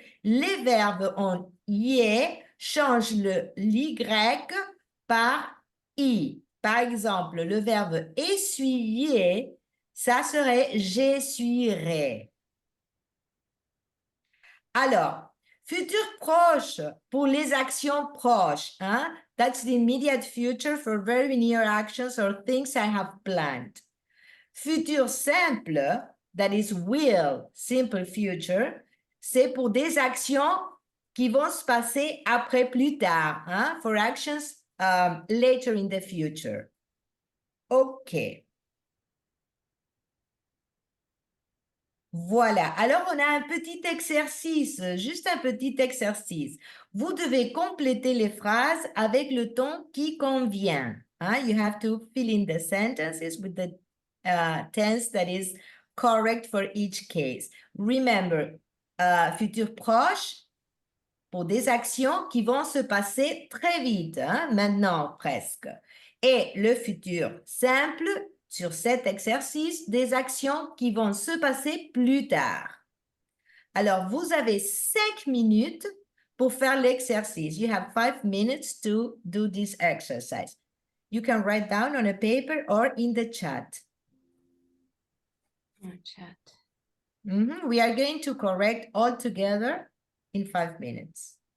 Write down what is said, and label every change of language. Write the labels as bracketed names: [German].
[French] Les verbes en y changent le l'y par i. Par exemple, le verbe essuyer, ça serait j'essuierai. Alors, futur proche pour les actions proches. [English] That's the immediate future for very near actions or things I have planned. [French] Futur simple, [English] that is will, simple future, [French] c'est pour des actions qui vont se passer après plus tard, [English] for actions later in the future. [French] OK. Voilà, alors on a un petit exercice, juste un petit exercice. Vous devez compléter les phrases avec le ton qui convient. [English] You have to fill in the sentences with the tense that is correct for each case. Remember, [French] futur proche pour des actions qui vont se passer très vite, maintenant presque. Et le futur simple sur cet exercice, des actions qui vont se passer plus tard. Alors, vous avez 5 minutes pour faire l'exercice. [English] You have 5 minutes to do this exercise. You can write down on a paper or in the chat. Chat. We are going to correct all together in 5 minutes.